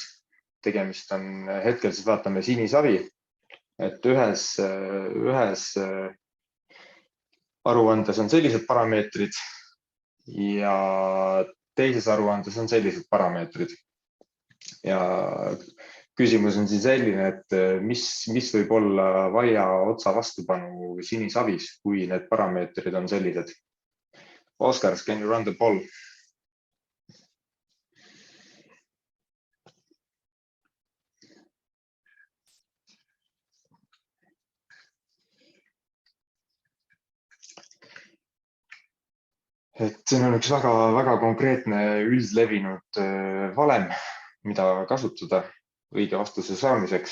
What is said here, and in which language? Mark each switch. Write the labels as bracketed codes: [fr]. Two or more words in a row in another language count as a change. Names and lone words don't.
[et] Tegemist on hetkel, siis vaatame sinisavi, et ühes aruandes on sellised parameetrid ja teises aruandes on sellised parameetrid. Ja küsimus on siis selline, et mis võib olla vaia otsa vastupanu sinisavis, kui need parameetrid on sellised. [en] Oskar, can you run the poll? [et] Et see on üks väga konkreetne üldlevinud valem, mida kasutada õige vastuse saamiseks.